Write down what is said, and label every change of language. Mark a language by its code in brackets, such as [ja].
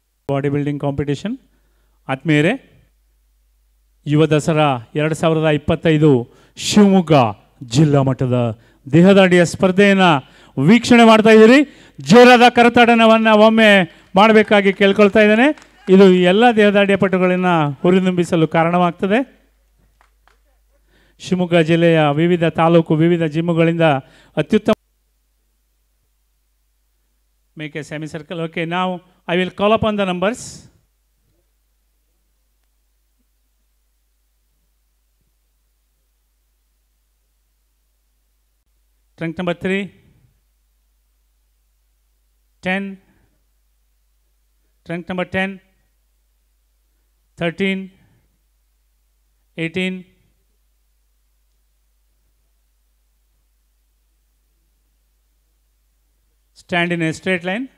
[en] Bodybuilding competition. [kn] ಆತ್ಮೀಯರೇ, ಯುವ ದಸರಾ 2025 ಶಿವಮೊಗ್ಗ ಜಿಲ್ಲಾ ಮಟ್ಟದ ದೇಹದಾಡಿಯ ಸ್ಪರ್ಧೆಯನ್ನು ವೀಕ್ಷಣೆ ಮಾಡ್ತಾ ಇದ್ದೀರಿ. ಜೋರಾದ ಕರತಾಡನವನ್ನು ಒಮ್ಮೆ ಮಾಡಬೇಕಾಗಿ ಕೇಳ್ಕೊಳ್ತಾ ಇದ್ದೇನೆ. ಇದು ಎಲ್ಲ ದೇಹದಾಡಿಯ ಪಟುಗಳನ್ನು ಹುರಿದುಂಬಿಸಲು ಕಾರಣವಾಗ್ತದೆ. ಶಿವಮೊಗ್ಗ ಜಿಲ್ಲೆಯ ವಿವಿಧ ತಾಲೂಕು ವಿವಿಧ ಜಿಮ್ಮುಗಳಿಂದ ಅತ್ಯುತ್ತಮ. [en] Make a semicircle. Okay, now I will call upon the numbers. Trunk number 3, 10, trunk number 10, 13, 18, stand in a straight line.